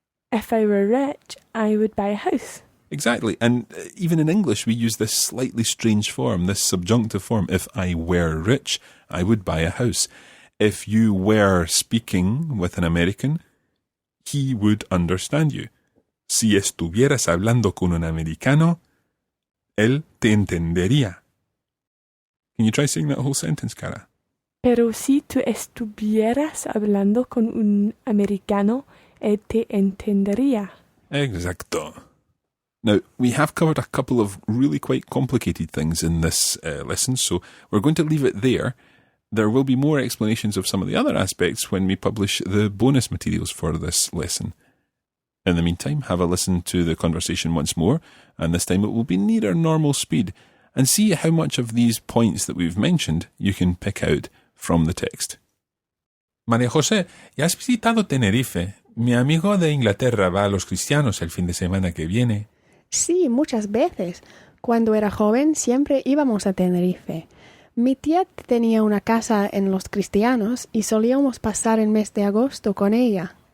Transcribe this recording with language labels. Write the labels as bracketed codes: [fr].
[en] If I were rich, I would buy a house. Exactly. And even in English, we use this slightly strange form, this subjunctive form. If I were rich, I would buy a house. if you were speaking with an American, he would understand you. [es] Si estuvieras hablando con un americano, él te entendería. [en] Can you try saying that whole sentence, Cara? [es] Pero si tú estuvieras hablando con un americano, él te entendería. Exacto. [en] Now, we have covered a couple of really quite complicated things in this lesson, so we're going to leave it there. There will be more explanations of some of the other aspects when we publish the bonus materials for this lesson. In the meantime, have a listen to the conversation once more, and this time it will be near our normal speed, and see how much of these points that we've mentioned you can pick out from the text. [es] María José, ¿ya has visitado Tenerife? Mi amigo de Inglaterra va a los cristianos el fin de semana que viene. Sí, muchas veces. Cuando era joven siempre íbamos a Tenerife. Mi tía tenía una casa en los cristianos y solíamos pasar el mes de agosto con ella.